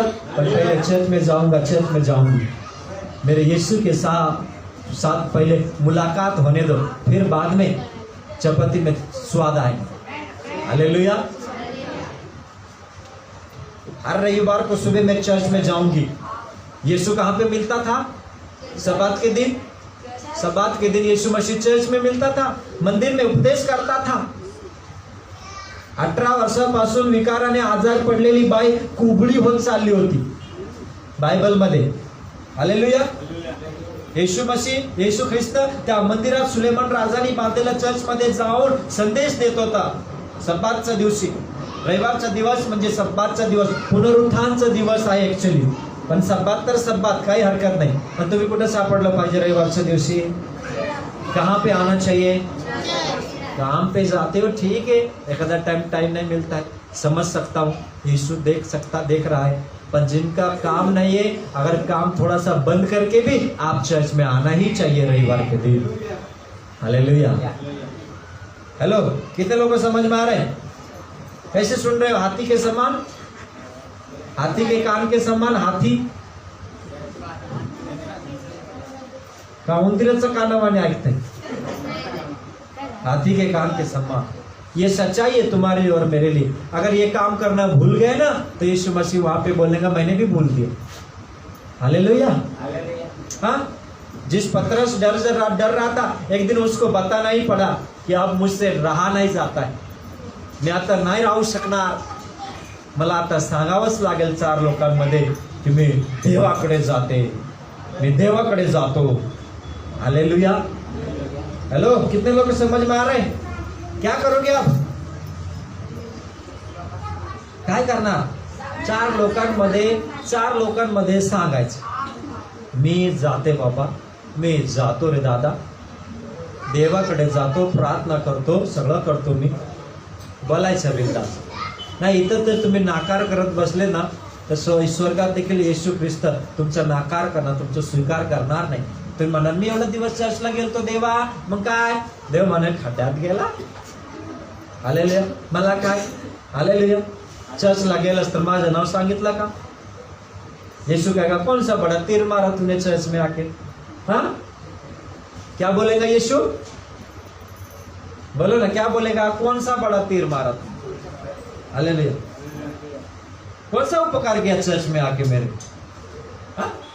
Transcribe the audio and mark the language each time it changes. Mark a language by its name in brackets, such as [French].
[Hindi] पर पहले चर्च में जाऊंगा, चर्च में जाऊंगी. मेरे यीशु के साथ पहले मुलाकात होने दो, फिर बाद में चपाती में स्वाद आएगा. हालेलुया. हर रविवार को सुबह मैं चर्च में जाऊंगी. यीशु कहाँ पे मिलता था? सब्बात के दिन. सब्बात के दिन यीशु मसीह चर्च में मिलता था, मंदिर में उपदेश करता था. [Marathi] 18 वर्षापासून विकाराने आजार पडलेली बाई कुबडी होत चालली होती बायबल मध्ये. हालेलुया. येशू मसीह, येशू ख्रिस्त त्या मंदिरात सुलेमान राजानी बांधलेल्या चर्च मध्ये जाऊन संदेश देत होता. सब्बातच्या दिवशी, रविवारचा दिवस म्हणजे सब्बातचा दिवस, पुनरुत्थानचा दिवस आहे ऍक्च्युअली. पण सब्बात तर सब्बात, काही हरकत नाही. पण तुम्ही कुठे सापडलं पाहिजे रविवारच्या दिवशी? [Hindi] कहाँ पे आना चाहिए? काम पे जाते हो ठीक है, एक आधा टाइम नहीं मिलता है, समझ सकता हूँ, यीशु देख रहा है. पर जिनका काम नहीं है, अगर काम थोड़ा सा बंद करके भी आप चर्च में आना ही चाहिए रविवार के दिन. हालेलुया. हेलो, कितने लोगों को समझ में आ रहे हैं? कैसे सुन रहे हो? हाथी के समान. हाथी के कान के समान हाथी का उंदीरचं कानावाने ऐकते, हाथी के कान के समान। ये सच्चाई है तुम्हारे लिए और मेरे लिए। अगर ये काम करना भूल गए ना तो यीशु मसीह वहां पे बोलने का मैंने भी भूल दिया। हालेलुया। हाँ, जिस पतरस डर रहा था, एक दिन उसको बताना ही पड़ा कि अब मुझसे रहा नहीं जाता है, [Marathi] मी आता नाही राहू शकणार, मला आता सांगावंच लागेल 4 लोकांमध्ये की मी देवाकडे जाते, मी देवाकडे जातो। [Hindi] हालेलुया। हेलो, कितने लोग समझ में आ रहे हैं? क्या करोगे आप? [Marathi] काय करणार? 4 लोकांमध्ये सांगायचं, मी जाते बाबा, मी जातो रे दादा, देवाकडे जातो, प्रार्थना करतो, सगळं करतो मी, बोलायचं बिंदास। नाही इथं तर तुम्ही नाकार करत बसले ना तर स्वर्गात देखील येशू ख्रिस्त तुमचा नाकार करणार, तुमचा स्वीकार करणार नाही। तुम्ही म्हणाल मी एवढा दिवस चर्चला गेलतो देवा, मग काय? देव म्हणे खड्ड्यात गेला। हालेलुया। मला काय? हालेलुया। चर्चला गेलास तर माझं नाव सांगितलं का? [Hindi] यीशु कहेगा कौन सा बड़ा तीर मारा तूने चर्च में आके? हाँ, क्या बोलेगा यीशु? बोलो ना, क्या बोलेगा? कौन सा बड़ा तीर मारा तू? हालेलुया। कौन सा उपकार किया चर्च में आके मेरे? हाँ?